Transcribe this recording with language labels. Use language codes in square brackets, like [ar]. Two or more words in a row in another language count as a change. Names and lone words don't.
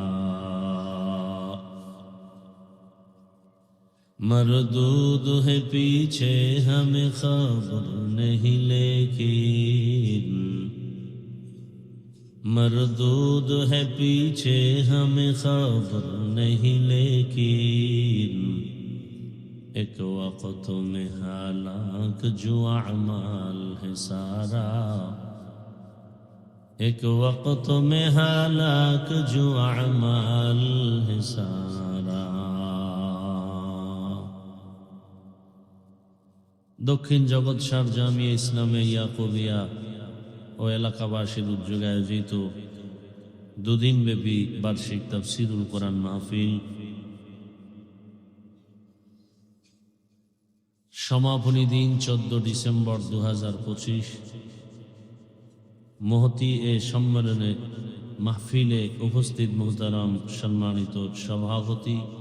[ur] مردود ہے پیچھے ہمیں خبر نہیں لیکن مردود ہے پیچھے ہمیں خبر نہیں لیکن ایک وقت میں ہلاک جو اعمال ہے سارا ایک وقت میں ہلاک جو اعمال ہے سارا [bn] দক্ষিণ জগৎসার জামিয়া ইসলামে ইয়াকুবিয়া ও এলাকাবাসীর উদ্যোগে আয়োজিত দুদিনব্যাপী বার্ষিক তাফসীরুল কোরআন মাহফিল সমাপনী দিন 14 ডিসেম্বর 2025 মহতি এ সম্মেলনে মাহফিলে উপস্থিত মুহতারাম সম্মানিত সভাপতি